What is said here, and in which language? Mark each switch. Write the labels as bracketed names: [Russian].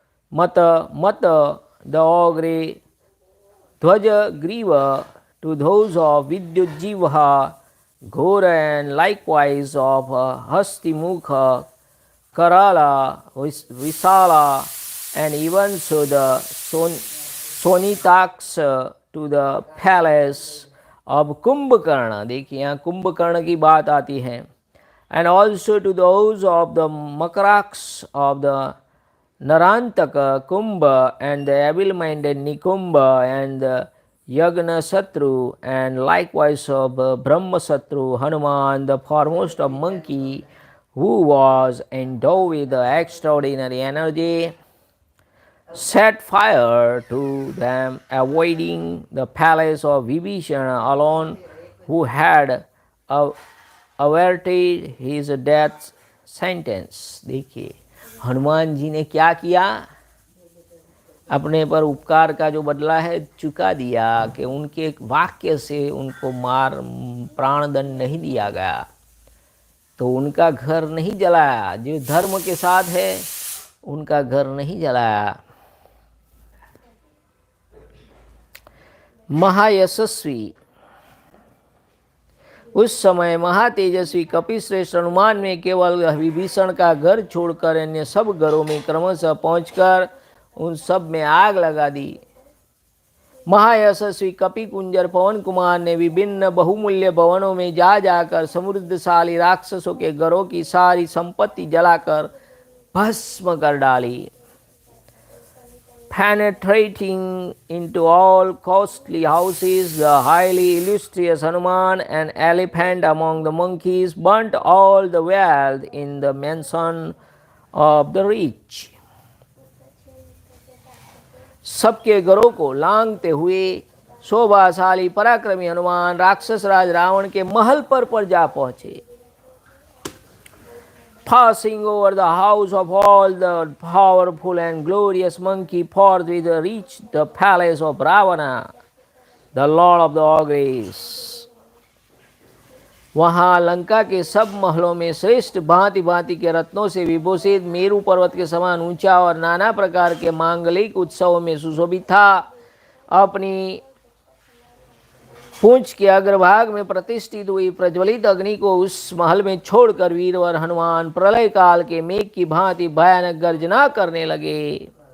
[English] Mata the Ogre Dhwaja Griva, to those of Vidyujjiva Ghora and likewise of Hastimukha Karala Visala, and even so the Sonitaks to the palace of Kumbhakarna. [Hindi] देखिए यहाँ कुंभकर्ण की बात आती है। [English] And also to those of the Makaraks of the Narantaka Kumbha and the evil-minded Nikumbha and the Yagna Satru, and likewise of Brahma Satru, Hanuman, the foremost of monkey, who was endowed with the extraordinary energy, set fire to them, avoiding the palace of Vibhishana alone, who had averted his death sentence. [Hindi] देखिए हनुमान जी ने क्या किया, अपने पर उपकार का जो बदला है चुका दिया कि उनके वाक्य से उनको प्राण दंड नहीं दिया गया, तो उनका घर नहीं जलाया। जो धर्म के साथ है उनका घर नहीं जलाया। महायशस्वी, उस समय महातेजस्वी कपिश्रेष्ठ हनुमान ने केवल विभीषण का घर छोड़कर अन्य सब घरों में क्रमशः पहुंचकर उन सब में आग लगा दी। महायशस्वी कपि कुंजर पवन कुमार ने विभिन्न बहुमूल्य भवनों में जा जाकर समृद्धशाली राक्षसों के घरों की सारी संपत्ति जलाकर भस्म कर डाली। [English] Penetrating into all costly houses, the highly illustrious Hanuman, an elephant among the monkeys, burnt all the wealth in the mansion of the rich. [Hindi] सबके घरों को लांघते हुए शोभाशाली पराक्रमी हनुमान राक्षस राज रावण के महल पर जा पहुंचे। [English] Passing over the house of all the powerful and glorious monkey, forthwith reached the palace of Ravana, the lord of the ogres. [Hindi] वहाँ लंका के सब महलों में श्रेष्ठ भांति भांति के रत्नों से विभूषित मेरु पर्वत के समान ऊंचा और नाना प्रकार के मांगलिक उत्सवों में सुशोभित था, अपनी पूंछ के अग्रभाग में प्रतिष्ठित हुई प्रज्वलित अग्नि को उस महल में छोड़कर वीरवर हनुमान प्रलय काल के मेघ की भांति भयानक गर्जना करने लगे।